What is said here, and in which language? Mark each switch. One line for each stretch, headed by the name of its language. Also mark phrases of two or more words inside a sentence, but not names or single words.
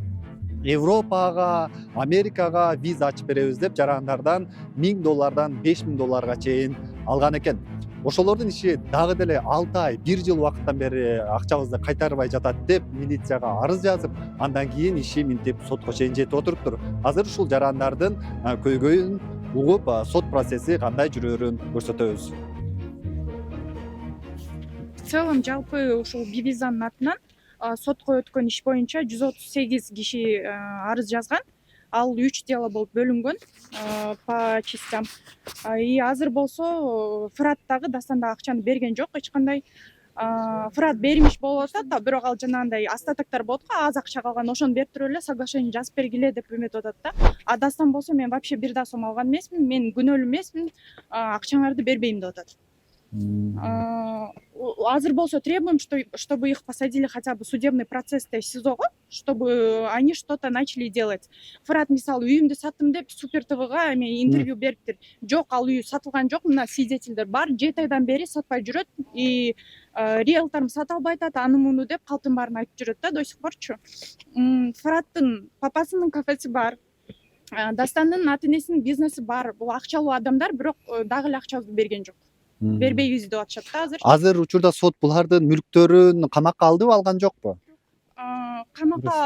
Kyrgyz: Европага, Америкага виза ачып беребиз деп жарандардан $1000 $5000 чейин алган экен. Ошолордун иши дагы деле 6 ай, 1 жыл убакыттан бери акчабызды кайтарбай жатат деп милицияга арыз жазып, андан кийин иши минтип сотко чейин жетип отуруптур. Азыр ушул жарандардын көйгөйүн угуп, сот процесси кандай жүрөөрүн көрсөтөбүз.
Russian: В целом
Kyrgyz: жалпы ушул Бивизанын атынан сотко өткөн иш боюнча 138 киши арыз жазган. Ал 3 дело болуп бөлүнгөн
Russian: по частям.
Kyrgyz: И азыр болсо Фырат дагы Дастан дагы акчаны берген жок. Эч кандай Фырат бермиш болуп атат, бирок ал жанагындай остатоктор болот го, аз акча калган, ошону берип туруп эле соглашение жазып бергиле деп үмүт атат да. А Дастан болсо мен вообще бир да сом алган эмесмин, мен күнөөлүү эмесмин, акчаңарды бербейм деп атат. Азыр болсо
Russian: требуем, чтобы их посадили хотя бы судебный процессте СИЗОго, чтобы они что-то начали делать.
Kyrgyz: Фырат мисалы үйүмдү саттым деп Супер ТВга эме интервью бериптир. Жок, ал үй сатылган жок, мына свидетелдер бар. 7 айдан бери сатпай жүрөт и риэлторум сата албай атат, аны муну деп калтын баарын айтып жүрөт да
Russian: до сих порчу.
Kyrgyz: Фыраттын папасынын кафеси бар. Дастандын ата энесинин бизнеси бар. Бул акчалуу адамдар, бирок дагы эле акчабызды берген жок. Бербейбиз деп атышат да азыр. Азыр учурда сот булардын мүлктөрүн камакка алдыбы, алган жокпу? Камакка